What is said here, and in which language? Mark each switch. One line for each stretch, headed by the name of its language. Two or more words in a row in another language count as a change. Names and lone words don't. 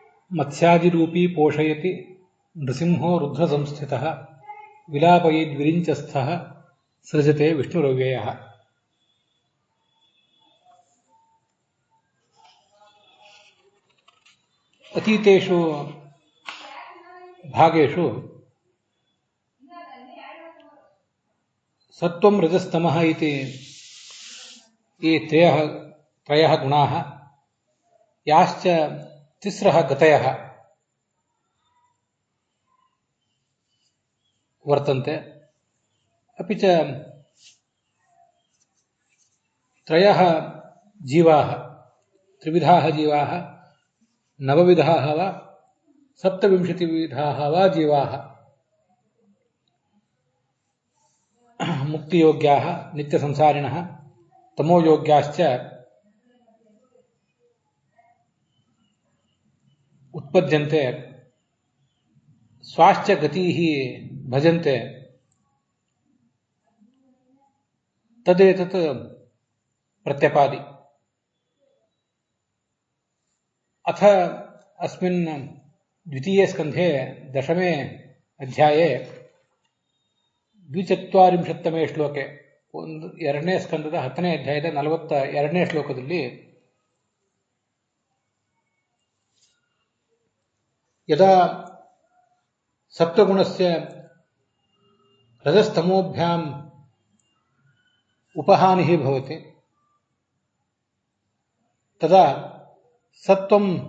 Sanskrit: ಮತ್ಸ್ಯಾದಿರೂಪೀ ಪೋಷಯತಿ ನೃಸಿಂಹೋ ರುದ್ರ ಸಂಸ್ಥಿತಃ ವಿಲಾಪಯೇದ್ವಿರಿಂಚಸ್ಥಃ ಸೃಜತೆ ವಿಷ್ಣುರವ್ಯಯಃ. ಅತೀತೇಷು ಭಾಗೇಷು ಸತ್ವಂ ರಜಸ್ತಮಃ ಇತಿ ಈ ತ್ರಯಃ ಗುಣಾಃ ಯಾಶ್ಚ ತಿಸ್ರಃ ಗತಯಃ ವರ್ತಂತೆ. ಅಪಿ ಚ ತ್ರಯಃ ಜೀವಾಃ ತ್ರಿವಿಧಾಃ ಜೀವಾಃ ನವವಿಧಾಃ ವಾ ಸಪ್ತವಿಂಶತಿವಿಧಾಃ ವಾ ಜೀವಾಃ ಮುಕ್ತಿಯೋಗ್ಯಾಃ ನಿತ್ಯಸಂಸಾರಿಣಃ ತಮೋಯೋಗ್ಯಾಶ್ಚ ಉತ್ಪದ್ಯಂತೆ ಸ್ವಾಶ್ಚ ಗತೀಃ ಭಜಂತೆ ತದೇತತ್ ಪ್ರತ್ಯಪಾದಿ. ಅಥ ಅಸ್ಮಿನ್ ದ್ವಿತೀಯೇ ಸ್ಕಂಧೆ ದಶಮೇ ಅಧ್ಯಾಯೇ 240ತಮೇ ಶ್ಲೋಕೆ
Kannada: ಎರಡನೇ ಸ್ಕಂದದ 10ನೇ ಅಧ್ಯಾಯದ 42ನೇ ಶ್ಲೋಕದಲ್ಲಿ
Sanskrit: ಯದಾ ಸಪ್ತಗುಣಸ್ಯ ರಜಸ್ತಮೋಭ್ಯಾಂ ಉಪಹಾನಿಃ ಭವತಿ ತದಾ ಸತ್ವಂ